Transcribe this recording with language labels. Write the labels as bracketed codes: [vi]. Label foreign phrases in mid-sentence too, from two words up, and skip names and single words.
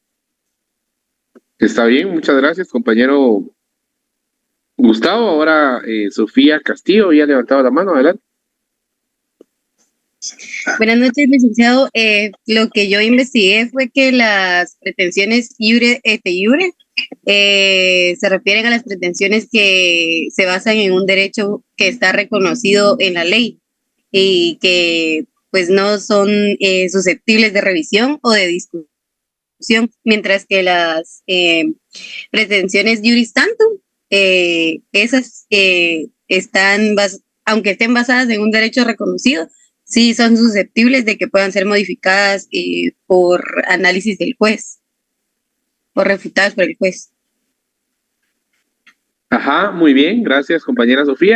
[es] Está bien, muchas gracias, compañero Gustavo. Ahora Sofía Castillo ya ha levantado la mano. Adelante. Buenas noches, licenciado. Lo que yo investigué fue que las pretensiones [la] iure et iure [es] se refieren a las pretensiones que se basan en un derecho que está reconocido en la ley y que pues no son susceptibles de revisión o de discusión, mientras que las pretensiones [la] juris tantum, [es] esas aunque estén basadas en un derecho reconocido, sí son susceptibles de que puedan ser modificadas por análisis del juez o refutadas por el juez. Ajá, muy bien, gracias compañera Sofía.